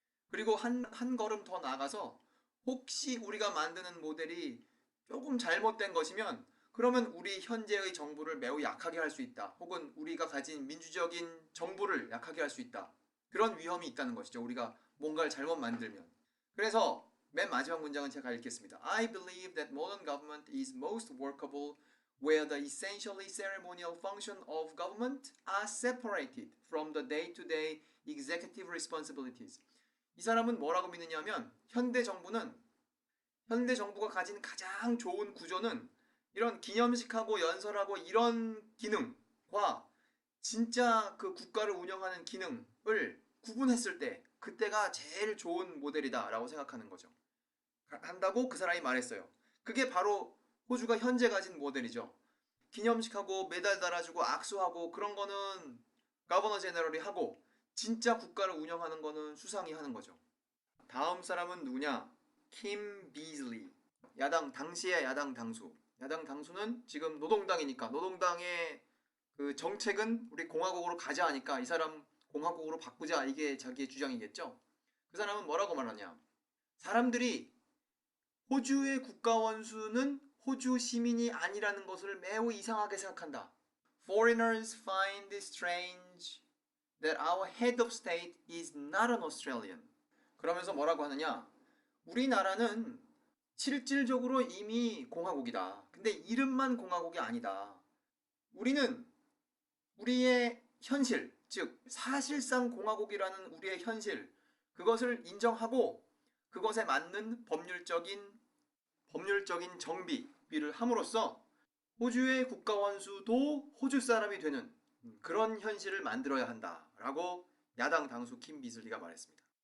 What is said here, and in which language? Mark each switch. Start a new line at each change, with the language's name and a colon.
Korean: 그리고 한 걸음 더 나아가서 혹시 우리가 만드는 모델이 조금 잘못된 것이면 그러면 우리 현재의 정부를 매우 약하게 할 수 있다. 혹은 우리가 가진 민주적인 정부를 약하게 할 수 있다. 그런 위험이 있다는 것이죠. 우리가 뭔가를 잘못 만들면. 그래서 맨 마지막 문장은 제가 읽겠습니다.
English: I believe that modern government is most workable where the essentially ceremonial function of government are separated from the day-to-day executive responsibilities.
Korean: 이 사람은 뭐라고 믿느냐면 현대 정부가 가진 가장 좋은 구조는 이런 기념식하고 연설하고 이런 기능과 진짜 그 국가를 운영하는 기능을 구분했을 때 그때가 제일 좋은 모델이다 라고 생각하는 거죠. 한다고 그 사람이 말했어요. 그게 바로 호주가 현재 가진 모델이죠. 기념식하고 메달 달아주고 악수하고 그런 거는 가버너 제너럴이 하고 진짜 국가를 운영하는 거는 수상이 하는 거죠. 다음 사람은 누구냐? 킴 비즐리. 당시의 야당 당수. 야당 당수는 지금 노동당이니까 노동당의 그 정책은 우리 공화국으로 가자 하니까 이 사람 공화국으로 바꾸자 이게 자기의 주장이겠죠. 그 사람은 뭐라고 말하냐? 사람들이 호주의 국가 원수는 호주 시민이 아니라는 것을 매우 이상하게 생각한다.
English: Foreigners find it strange that our head of state is not an Australian.
Korean: 그러면서 뭐라고 하느냐? 우리나라는 실질적으로 이미 공화국이다. 근데 이름만 공화국이 아니다. 우리는 우리의 현실, 즉 사실상 공화국이라는 우리의 현실, 그것을 인정하고 그것에 맞는 법률적인 정비를 함으로써 호주의 국가 원수도 호주 사람이 되는 그런 현실을 만들어야 한다라고 야당 당수 킴 비즐리가 말했습니다.